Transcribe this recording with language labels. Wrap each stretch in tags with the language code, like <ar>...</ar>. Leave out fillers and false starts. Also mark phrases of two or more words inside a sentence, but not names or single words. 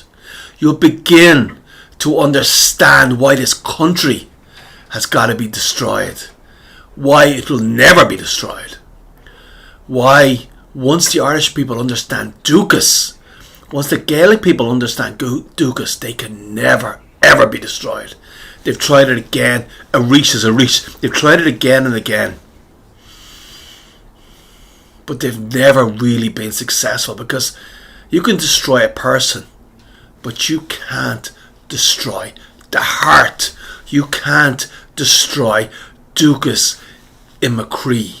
<en>You'll begin to understand why this country has got to be destroyed. Why it will never be destroyed. Why, once the Irish people understand Ducas, once the Gaelic people understand Ducas, they can never, ever be destroyed. They've tried it again.</en> <ga>Arís is arís.</ga> <en>They've tried it again and again. But they've never really been successful, because you can destroy a person, but you can't destroy the heart. You can't destroy Ducas in McCree.</en>